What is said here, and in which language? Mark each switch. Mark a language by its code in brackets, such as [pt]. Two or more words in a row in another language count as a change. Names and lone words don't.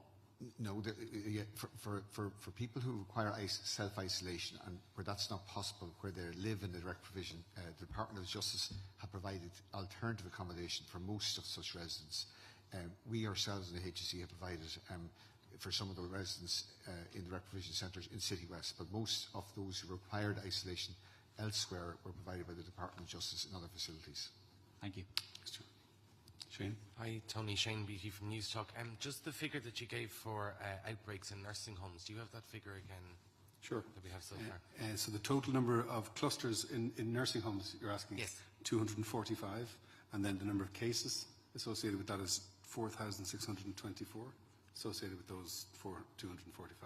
[en] No, for people who require self-isolation and where that's not possible, where they live in the direct provision, the Department of Justice have provided alternative accommodation for most of such residents. We ourselves in the HSE have provided for some of the residents in the direct provision centres in City West, but most of those who required isolation elsewhere were provided by the Department of Justice in other facilities. Thank you. Shane? Hi, Tony. Shane Beattie from News Talk. Just the figure that you gave for outbreaks in nursing homes, do you have that figure again? Sure. That we have so far? So the total number of clusters in nursing homes, you're asking? Yes. 245, and then the number of cases associated with that is 4,624, associated with those 245.